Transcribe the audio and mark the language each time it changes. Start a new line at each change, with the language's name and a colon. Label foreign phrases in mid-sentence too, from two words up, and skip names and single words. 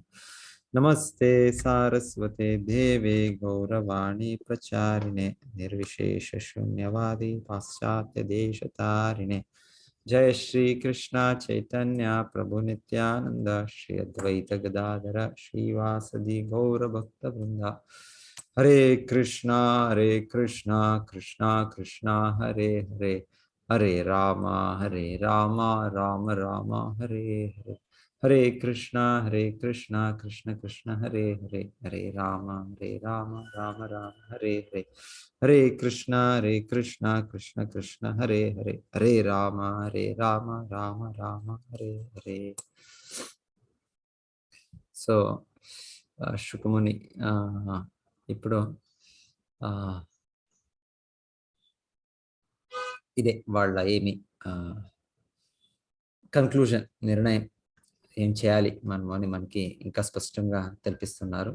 Sanskrit: నమస్తే సారస్వతే దేవే గౌరవాణి ప్రచారిణే నిర్విశేష శూన్యవాది పాశ్చాత్య దేశతారిణే. జయ శ్రీ కృష్ణ చైతన్య ప్రభు నిత్యానంద శ్రీ అద్వైత గదాధర శ్రీవాసది గౌర భక్త వృంద. హరే కృష్ణ కృష్ణ కృష్ణ హరే హరే, హరే రామ రామ రామ హరే హరే. హరే కృష్ణ కృష్ణ కృష్ణ హరే హరే, హరే రామ రామ రామ హరే హరే. హరే కృష్ణ కృష్ణ కృష్ణ హరే హరే, హరే రామ రామ రామ హరే హరే.
Telugu: సో శుకముని ఇప్పుడు ఇదే వాళ్ళ ఏమి కన్క్లూజన్, నిర్ణయం ఏం చేయాలి మనము అని మనకి ఇంకా స్పష్టంగా తెలిపిస్తున్నారు.